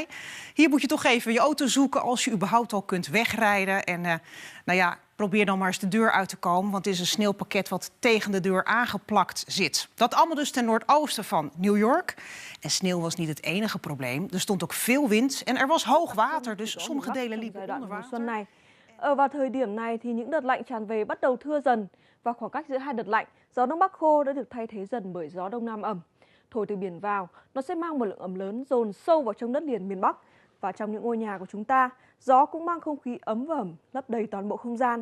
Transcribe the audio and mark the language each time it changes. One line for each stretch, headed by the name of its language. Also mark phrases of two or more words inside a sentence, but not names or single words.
Dutch: Hier moet je toch even je auto zoeken als je überhaupt al kunt wegrijden. En nou ja, probeer dan maar eens de deur uit te komen, want het is een sneeuwpakket wat tegen de deur aangeplakt zit. Dat allemaal dus ten noordoosten van New York. En sneeuw was niet het enige probleem. Er stond ook veel wind en er was hoog water, dus sommige delen liepen onder water.
Vietnamese: Vào thời điểm này thì những đợt lạnh tràn về bắt đầu thưa dần và khoảng cách giữa hai đợt lạnh, gió đông bắc khô đã được thay thế dần bởi gió đông nam ẩm. Thổi từ biển vào, nó sẽ mang một lượng ẩm lớn dồn sâu vào trong đất liền miền Bắc. Và trong những ngôi nhà của chúng ta, gió cũng mang không khí ấm và ẩm lấp đầy toàn bộ không gian.